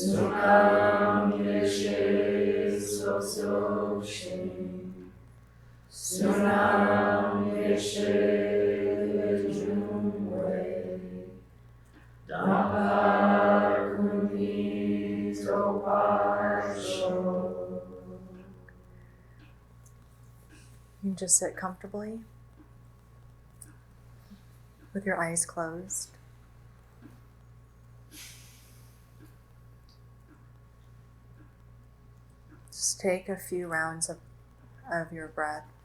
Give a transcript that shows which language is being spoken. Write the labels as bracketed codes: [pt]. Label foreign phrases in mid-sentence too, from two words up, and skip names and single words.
[en] Sunam Yeshe Sosokshin Sunam Yeshe Lejumwe Dhamma Kuni Toparsho. You can just sit comfortably with your eyes closed. Just take a few rounds of your breath.